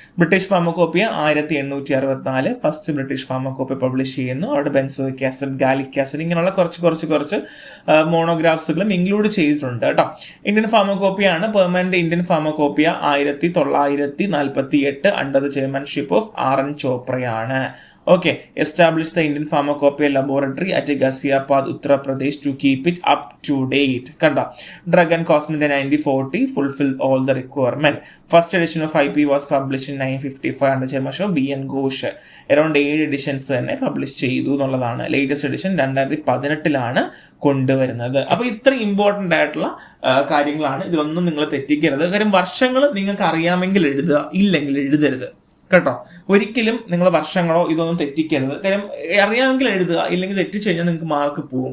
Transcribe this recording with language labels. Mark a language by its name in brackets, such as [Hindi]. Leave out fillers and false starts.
[Malayalam] British pharmacopoeia 1864 first British pharmacopoeia publish ചെയ്യുന്നു. അവിടെ benzoic acid, Gallic acid ഇങ്ങനെയുള്ള കുറച്ച് മോണോഗ്രാഫ്സുകളും ഇൻക്ലൂഡ് ചെയ്തിട്ടുണ്ട് കേട്ടോ. Indian ഫാർമക്കോപ്പിയാണ്. [English] Permanent Indian pharmacopoeia 1948 under the chairmanship of RN ചോപ്രയാണ്. Okay, establish the Indian Pharmacopoeia Laboratory at Ghaziabad, Uttar Pradesh to keep it up to date. Kanda. Drug and Cosmetic 1940 fulfilled all the requirement. First edition of IP was published in 1955 under chairmanship of BN Ghosh. Around 7 editions [Malayalam] തന്നെ publish ചെയ്തു എന്നുള്ളതാണ്. Latest edition 2018 കൊണ്ടുവരുന്നത്. അപ്പോൾ ഇത്ര important ആയിട്ടുള്ള കാര്യങ്ങളാണ്. ഇതിലൊന്നും നിങ്ങൾ തെറ്റിക്കരുത്. കാര്യം വർഷങ്ങൾ നിങ്ങൾക്ക് അറിയാമെങ്കിൽ എഴുതുക, ഇല്ലെങ്കിൽ എഴുതരുത് കേട്ടോ. ഒരിക്കലും നിങ്ങൾ വർഷങ്ങളോ ഇതൊന്നും തെറ്റിക്കരുത്. കാര്യം അറിയാമെങ്കിൽ എഴുതുക, ഇല്ലെങ്കിൽ തെറ്റിച്ച് കഴിഞ്ഞാൽ നിങ്ങൾക്ക് മാർക്ക് പോകും.